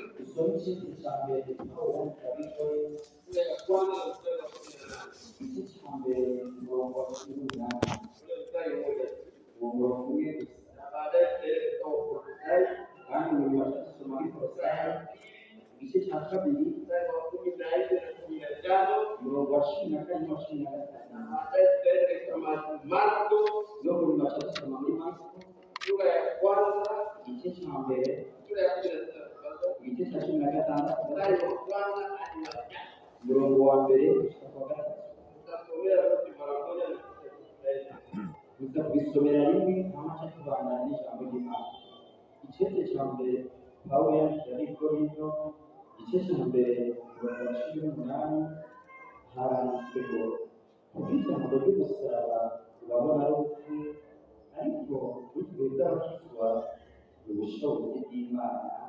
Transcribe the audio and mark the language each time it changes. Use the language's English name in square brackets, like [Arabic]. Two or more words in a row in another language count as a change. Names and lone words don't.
[Kinyarwanda] Dusome igice cya mbere Pawulo yabikoze igice cya mbere umurongo wa 18 uwo murongo umwe gusa kandi nyuma dusoma muri Kolosai igice cya kabiri umurongo wa 14 na 15 no nyuma dusoma muri Marko [Swahili] sura ya kwanza [Kinyarwanda] igice cya mbere igice cya 16 umurongo wa mbere gusa kubisomera rimwe amace kubana n'ijambo ry'Imana. Igice cya mbere Pawulo yari Korinto igice cya mbere umurongo wa 18 haranditswe ngo ubwitange bw'umusaraba urabona ari ukuri ariko bitwe by'abakizwa ubushobozi bw'Imana.